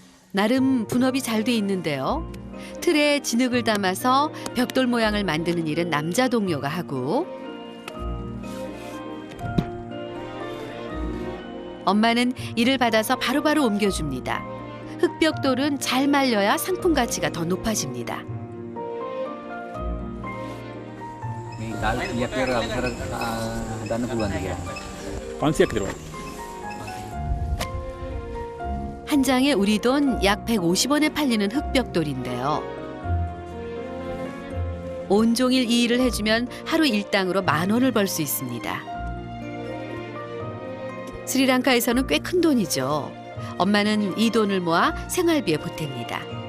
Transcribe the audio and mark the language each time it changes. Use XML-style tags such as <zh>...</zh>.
<ko>나름 분업이 잘 돼 있는데요. 틀에 진흙을 담아서 벽돌 모양을 만드는 일은 남자 동료가 하고 엄마는 이를 받아서 바로바로 옮겨줍니다. 흙벽돌은 잘 말려야 상품 가치가 더 높아집니다.</ko> <si>මේ දාල් කීයක් විතර අවසර ගන්න පුළුවන්ද කියලා. 500ක් විතර.</si> <ko>한 장에 우리 돈 약 150원에 팔리는 흙벽돌인데요. 온종일 이 일을 해주면 하루 일당으로 10,000원을 벌 수 있습니다. 스리랑카에서는 꽤 큰 돈이죠. 엄마는 이 돈을 모아 생활비에 보탭니다.</ko>